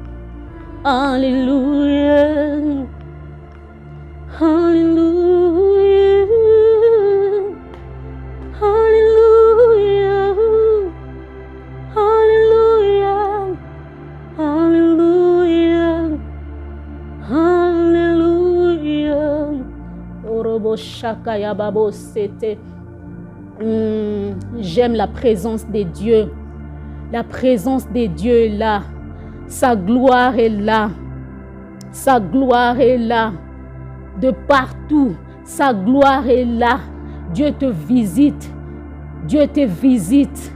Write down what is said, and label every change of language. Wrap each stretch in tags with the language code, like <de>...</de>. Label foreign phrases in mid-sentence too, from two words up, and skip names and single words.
<fr>Alléluia. Alléluia. Alléluia. Alléluia. Alléluia. Alléluia. Orobo shakaya babo c'était. J'aime la présence de Dieu. La présence de Dieu est là. Sa gloire est là. Sa gloire est là. De partout, sa gloire est là. Dieu te visite. Dieu te visite.</fr>